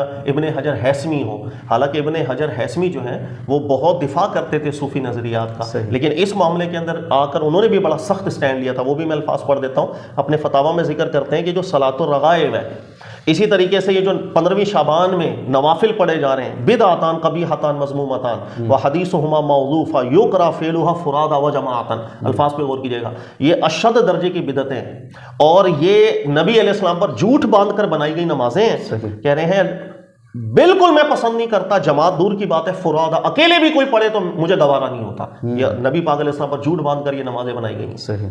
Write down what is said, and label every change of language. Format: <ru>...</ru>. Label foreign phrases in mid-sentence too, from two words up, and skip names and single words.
<ur>ابن حجر ہیثمی ہوں، حالانکہ ابن حجر ہیثمی جو ہیں وہ بہت دفاع کرتے تھے صوفی نظریات کا، لیکن اس معاملے کے اندر آ کر انہوں نے بھی بڑا سخت سٹینڈ لیا تھا، وہ بھی میں الفاظ پڑھ دیتا ہوں، اپنے فتاویٰ میں ذکر کرتے ہیں کہ جو</ur> <ar>صلاۃ الرغائب</ar> <ur>ہے، اسی طریقے سے یہ جو 15ویں شعبان میں نوافل پڑھے جا رہے ہیں،</ur> <ar>بدعتان قبیحتان مذمومتان وحدیثہما موضوفا یقرا فعلھا فرادا وجماعتان،</ar> <ur>الفاظ پہ غور کیجیے گا، یہ اشد درجے کی بدعتیں ہیں، اور یہ نبی</ur> <ar>علیہ السلام</ar> <ur>پر جھوٹ باندھ کر بنائی گئی نمازیں ہیں۔ کہہ رہے ہیں بالکل میں پسند نہیں کرتا، جماعت دور کی بات ہے، فرادا اکیلے بھی کوئی پڑھے تو مجھے گوارا نہیں ہوتا، یہ نبی پاک</ur> <ar>علیہ السلام</ar> <ur>پر جھوٹ باندھ کر یہ نمازیں بنائی گئی۔</ur>